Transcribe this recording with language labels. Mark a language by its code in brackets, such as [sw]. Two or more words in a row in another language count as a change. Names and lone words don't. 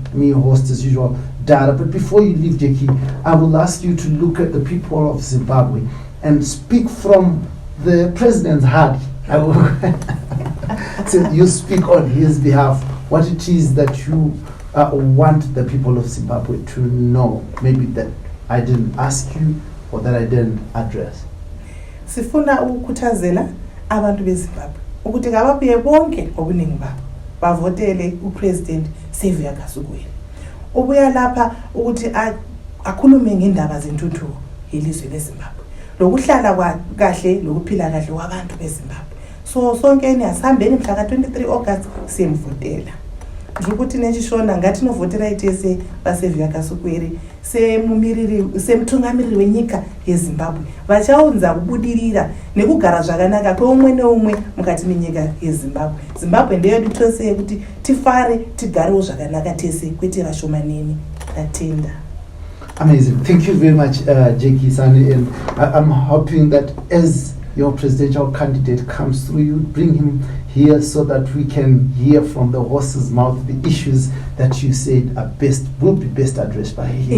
[en] Me, your host as usual, Dara. But before you leave, Jackie, I will ask you to look at the people of Zimbabwe and speak from the president's heart. So you speak on his behalf, what it is that you want the people of Zimbabwe to know, maybe that I didn't ask you or that I didn't address. [nd] Sifuna ukukhuthazela abantu beZimbabwe ukuthi kababuye bonke ngobuningi babo bavotele uPresident Xavier Kasukuwere. Ubuya lapha ukuthi akhulume ngendaba zentuthuko yelizwe leZimbabwe, lokuhlala kahle lokuphila kahle kwabantu beZimbabwe. So sonke asihambeni mhla ka-23 August siyemvotela. [sn] Ukuthi nechishona ngathi novotera itese baSevia Kasukuwere semthungamiriri wenyika yeZimbabwe vachaunza kubudirira nekugara zvakanaka kweumwe neumwe mukati menyika yeZimbabwe. Zimbabwe ndeyedu tose yekuti tifare tigarewo zvakanaka tese kwete vashomaneni. Tatenda. [en] Amazing. Thank you very much, Jackie Sande, and I'm hoping that as your presidential candidate comes through, you bring him here so that we can hear from the horse's mouth the issues that you said will be best addressed by him.